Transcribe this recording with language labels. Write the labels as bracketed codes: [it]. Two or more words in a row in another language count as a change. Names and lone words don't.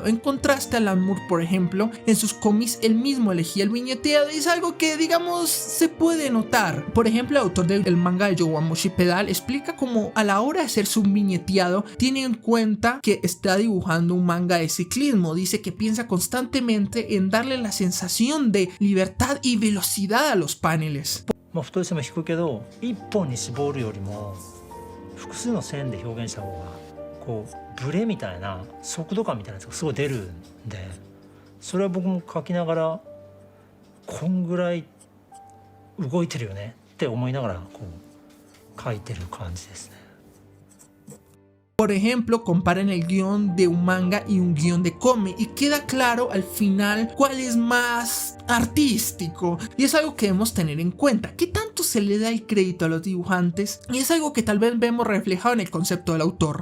[es] En contraste a Alan Moore, por ejemplo, en sus cómics él mismo elegía el viñeteado, y es algo que digamos se puede notar. Por ejemplo, el autor del manga de Yowamushi Pedal explica cómo a la hora de hacer su viñeteado tiene en cuenta que está dibujando un manga de ciclismo. Dice que piensa constantemente en darle la sensación de libertad y velocidad a los paneles. [ja] 太さも引くけど一本に絞るよりも複数の線で表現した方がこうブレみたいな速度感みたいなやつがすごい出るんで、それは僕も描きながらこんぐらい動いてるよねって思いながらこう描いてる感じですね。 [es] Por ejemplo, comparen el guión de un manga y un guión de cómic y queda claro al final cuál es más artístico, y es algo que debemos tener en cuenta. ¿Qué tanto se le da el crédito a los dibujantes? Y es algo que tal vez vemos reflejado en el concepto del autor.